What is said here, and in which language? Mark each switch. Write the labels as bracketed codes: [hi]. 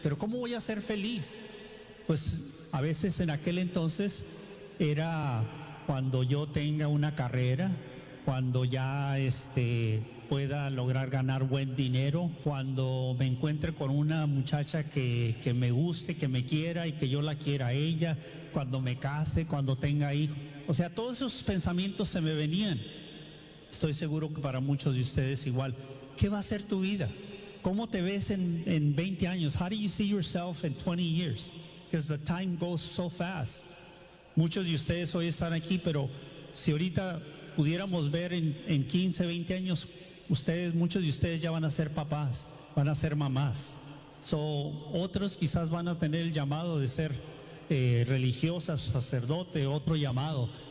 [es] ¿Pero cómo voy a ser feliz? Pues a veces en aquel entonces era cuando yo tenga una carrera, cuando ya pueda lograr ganar buen dinero, cuando me encuentre con una muchacha que me guste, que me quiera y que yo la quiera a ella, cuando me case, cuando tenga hijos. O sea, todos esos pensamientos se me venían. Estoy seguro que para muchos de ustedes igual. ¿Qué va a ser tu vida? ¿Cómo te ves en 20 años? [en] How do you see yourself in 20 years? Because the time goes so fast. [es] Muchos de ustedes hoy están aquí, pero si ahorita pudiéramos ver en 15, 20 años, ustedes, muchos de ustedes ya van a ser papás, van a ser mamás. So, otros quizás van a tener el llamado de ser religiosa, sacerdote, otro llamado.